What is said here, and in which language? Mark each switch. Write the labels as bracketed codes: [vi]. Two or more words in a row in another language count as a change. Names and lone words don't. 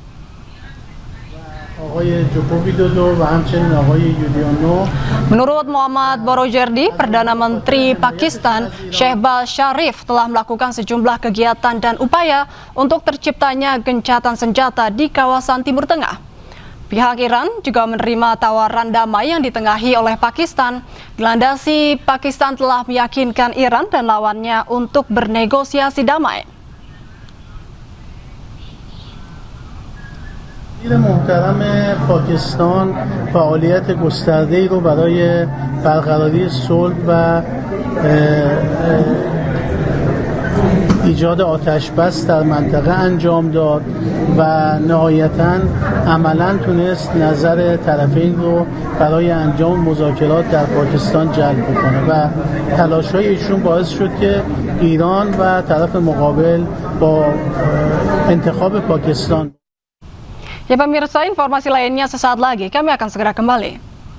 [id] Menurut Mohammad Borojerdi, Perdana Menteri Pakistan Shehbaz Sharif telah melakukan sejumlah kegiatan dan upaya untuk terciptanya gencatan senjata di kawasan Timur Tengah. Pihak Iran juga menerima tawaran damai yang ditengahi oleh Pakistan. Dilandasi, Pakistan telah meyakinkan Iran dan lawannya untuk bernegosiasi damai. [fa] محترم پاکستان فعالیت گسترده‌ای رو برای برقراری صلح و ایجاد آتش بس در منطقه انجام داد و نهایتاً عملاً تونست نظر طرفین رو برای انجام مذاکرات در پاکستان جلب کنه و تلاش‌های ایشون باعث شد که ایران و طرف مقابل با انتخاب پاکستان. [id] Ya pemirsa, informasi lainnya sesaat lagi, kami akan segera kembali.